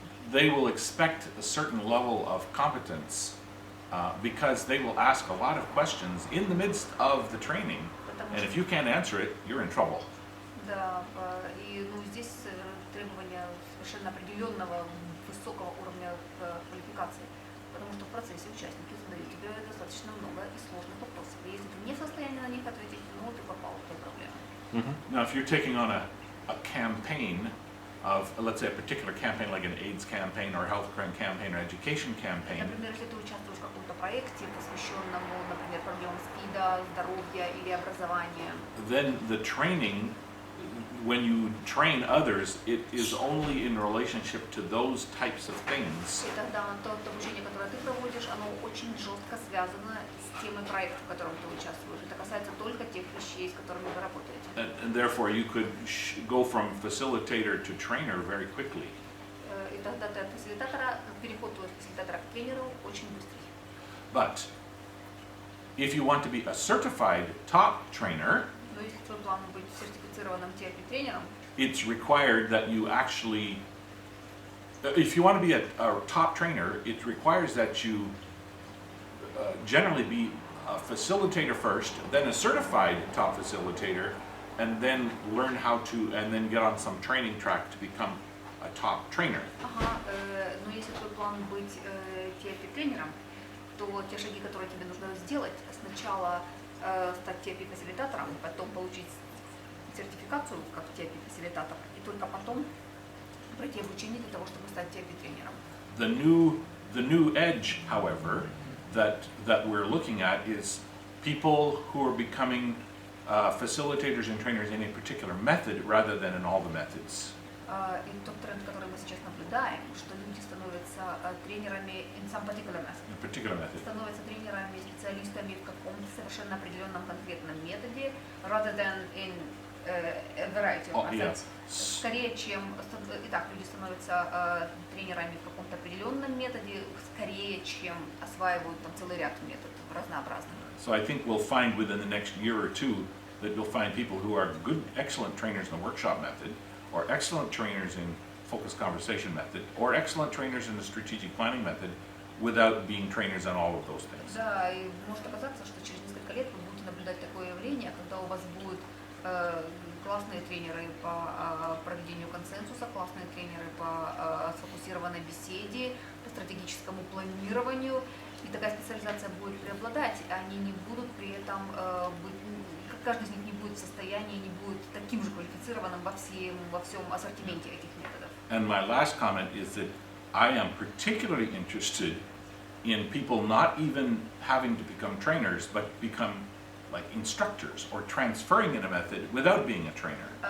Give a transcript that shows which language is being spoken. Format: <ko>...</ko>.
<en>they will expect a certain level of competence because they will ask a lot of questions in the midst of the training, and if you can't answer it, you're in trouble.</en> <ru>Да, и здесь требования совершенно определенного высокого уровня квалификации, потому что в процессе участники задают тебе достаточно много и сложных вопросов. И если ты не в состоянии на них ответить, ты попал в эту проблему.</ru> <en>Now, if you're taking on a campaign of, let's say, a particular campaign like an AIDS campaign or a health campaign or education campaign,</en> <ru>Например, если ты участвуешь в каком-то проекте, посвященному, например, проблемам СПИДа, здоровья или образования,</ru> <en>then the training, when you train others, it is only in relationship to those types of things.</en> <ru>и тогда то обучение, которое ты проводишь, оно очень жестко связано с темой проекта, в котором ты участвуешь. Это касается только тех вещей, с которыми вы работаете.</ru> <en>And therefore, you could go from facilitator to trainer very quickly.</en> <ru>И тогда ты от фасилитатора, переход от фасилитатора к тренеру очень быстрый.</ru> <en>But if you want to be a certified top trainer,</en> <ru>Но если твой план быть сертифицированным TRP-тренером,</ru> <en>it's required that you actually, if you want to be a top trainer, it requires that you generally be a facilitator first, then a certified top facilitator, and then learn how to, and then get on some training track to become a top trainer.</en> <ru>Но если твой план быть TRP-тренером, то те шаги, которые тебе нужно сделать, сначала стать TRP-фасилитатором, потом получить сертификацию как TRP-фасилитатор, и только потом пройти обучение для того, чтобы стать TRP-тренером.</ru> <en>The new edge, however, that we're looking at is people who are becoming facilitators and trainers in a particular method rather than in all the methods.</en> <ru>И тот тренд, который мы сейчас наблюдаем, что люди становятся тренерами</ru> <en>in some particular method.</en> <ru>Становятся тренерами, специалистами в каком-то совершенно определенном конкретном методе,</ru> <en>rather than in a variety of methods.</en> <ru>Скорее, чем... Итак, люди становятся тренерами в каком-то определенном методе, скорее, чем осваивают целый ряд методов разнообразных.</ru> <en>So I think we'll find within the next year or two that you'll find people who are good, excellent trainers in the workshop method, or excellent trainers in focused conversation method, or excellent trainers in the strategic planning method, without being trainers on all of those things.</en> <ru>Да, и может оказаться, что через несколько лет вы будете наблюдать такое явление, когда у вас будут классные тренеры по проведению консенсуса, классные тренеры по сфокусированной беседе, по стратегическому планированию, и такая специализация будет преобладать, и они не будут при этом быть, каждый из них не будет в состоянии, не будет таким же квалифицированным во всем ассортименте этих методов.</ru> <en>And my last comment is that I am particularly interested in people not even having to become trainers, but become like instructors or transferring in a method without being a trainer.</en>